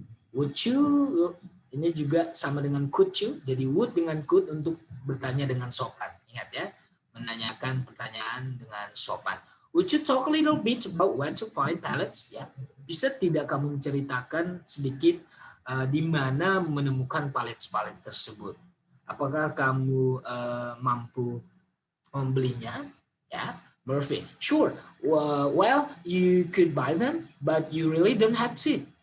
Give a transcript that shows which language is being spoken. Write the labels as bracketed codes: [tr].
[en] Would you, [id] ini juga sama dengan [en] could you, [id] jadi would dengan could untuk bertanya dengan sopan. Ingat, ya, menanyakan pertanyaan dengan sopan. [en] Would you talk a little bit about where to find pallets? [id] Ya, bisa tidak kamu menceritakan sedikit di mana menemukan palet-palet tersebut? Apakah kamu mampu membelinya? Ya, Murphy. Sure. [en] Well, you could buy them, but you really don't have to.